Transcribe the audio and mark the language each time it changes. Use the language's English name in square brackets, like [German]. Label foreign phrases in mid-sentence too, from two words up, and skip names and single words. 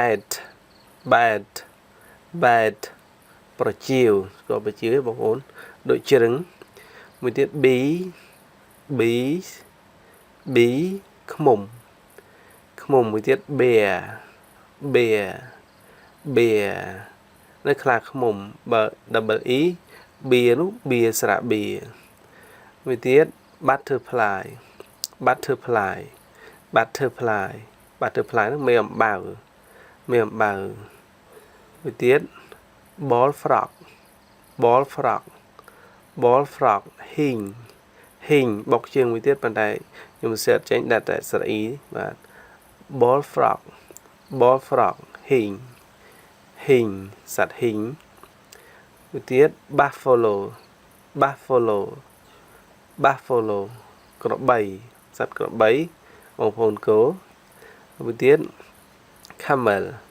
[Khmer] bat ប្រចៀវស្គាល់ប្រចៀវទេបងប្អូនដូចជ្រឹងវិធាន bee ឃ្មុំមួយទៀត bear នៅខ្លាឃ្មុំបើ [English] double e beer [Khmer] នោះ beer ស្រៈ beer មួយទៀត butterfly នោះមេអំបៅមួយទៀត [English] ball frog [Khmer] ហ៊ីងបុកជើងមួយទៀតប៉ុន្តែខ្ញុំ search ចេញដាក់តែស្រៈ e បាទ [English] ball frog [Khmer] ហ៊ីងសត្វហ៊ីងមួយទៀត buffalo ក្របីសត្វក្របីបងប្អូនគោមួយទៀត camel